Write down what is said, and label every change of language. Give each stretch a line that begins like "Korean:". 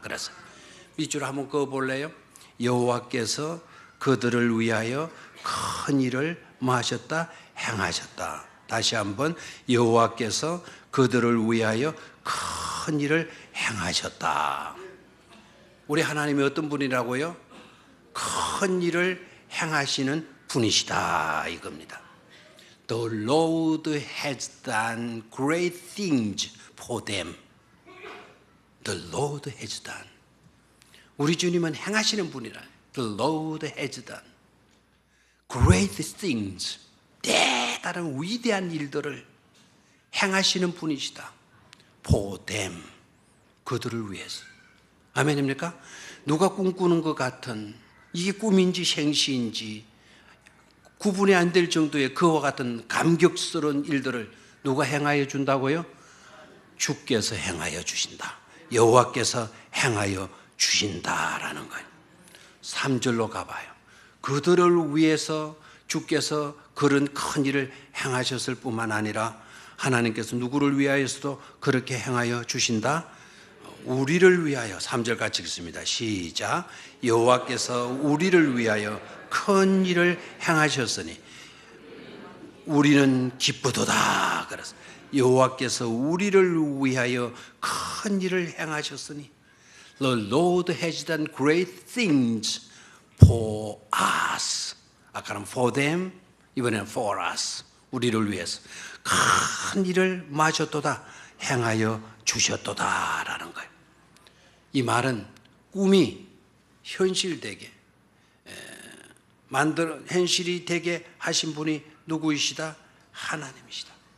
Korean: 그래서 밑줄 한번 그어볼래요? 여호와께서 그들을 위하여 큰 일을 하셨다? 행하셨다. 다시 한번 여호와께서 그들을 위하여 큰 일을 행하셨다. 우리 하나님이 어떤 분이라고요? 큰 일을 행하시는 분이시다 이겁니다.
English: The Lord has done great things for them. The Lord has done.
Korean: 우리 주님은 행하시는 분이라.
English: The Lord has done great things.
Korean: 대단한 위대한 일들을 행하시는 분이시다.
English: For them.
Korean: 그들을 위해서. 아멘입니까? 누가 꿈꾸는 것 같은, 이게 꿈인지 생시인지 구분이 안 될 정도의 그와 같은 감격스러운 일들을 누가 행하여 준다고요? 주께서 행하여 주신다. 여호와께서 행하여 주신다라는 거예요. 3절로 가봐요. 그들을 위해서 주께서 그런 큰 일을 행하셨을 뿐만 아니라 하나님께서 누구를 위하여서도 그렇게 행하여 주신다? 우리를 위하여. 3절 같이 읽습니다. 시작. 여호와께서 우리를 위하여 큰 일을 행하셨으니 우리는 기쁘도다. 그래서 여호와께서 우리를 위하여 큰 일을 행하셨으니
English: The Lord has done great things for us.
Korean: 아까는
English: for them,
Korean: 이번에는
English: for us.
Korean: 우리를 위해서 큰 일을 마셨도다. 행하여 주셨도다라는 거예요. 이 말은 꿈이 현실되게 현실이 되게 하신 분이 누구이시다? 하나님이시다.